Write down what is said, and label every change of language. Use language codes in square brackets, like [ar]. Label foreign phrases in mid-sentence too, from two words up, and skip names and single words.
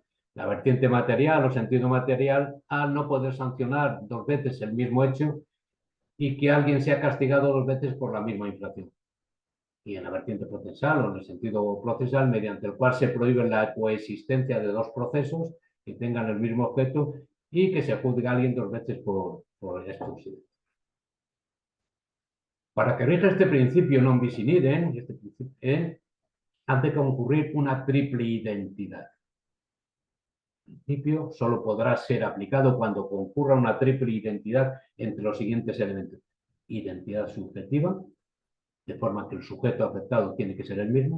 [es] La vertiente material o sentido material, al no poder sancionar 2 veces el mismo hecho y que alguien sea castigado 2 veces por la misma infracción. Y en la vertiente procesal o en el sentido procesal, mediante el cual se prohíbe la coexistencia de 2 procesos que tengan el mismo objeto y que se juzgue a alguien 2 veces por exclusión. Para que rija este principio [la] non bis in idem, [es] hace concurrir una triple identidad. El principio solo podrá ser aplicado cuando concurra una triple identidad entre los siguientes elementos. Identidad subjetiva, de forma que el sujeto afectado tiene que ser el mismo.